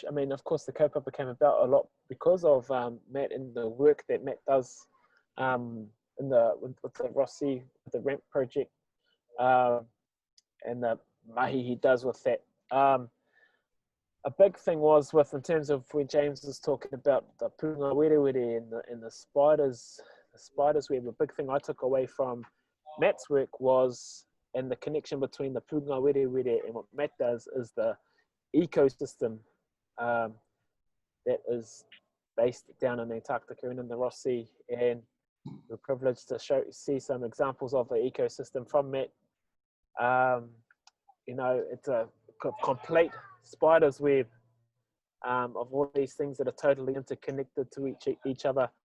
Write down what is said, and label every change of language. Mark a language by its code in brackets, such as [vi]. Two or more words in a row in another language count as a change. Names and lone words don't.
[en] I mean, of course, the kaupapa came about a lot because of Matt and the work that Matt does with the Rossi, the ramp project, and the mahi he does with that. A big thing was in terms of when James was talking about the [mi] punga werewere [en] and the spiders web. A big thing I took away from Matt's work was, and the connection between the [mi] punga werewere [en] and what Matt does, is the ecosystem that is based down in Antarctica and in the Ross Sea, and we're privileged to see some examples of the ecosystem from Matt. You know, it's a complete spider's web of all these things that are totally interconnected to each other.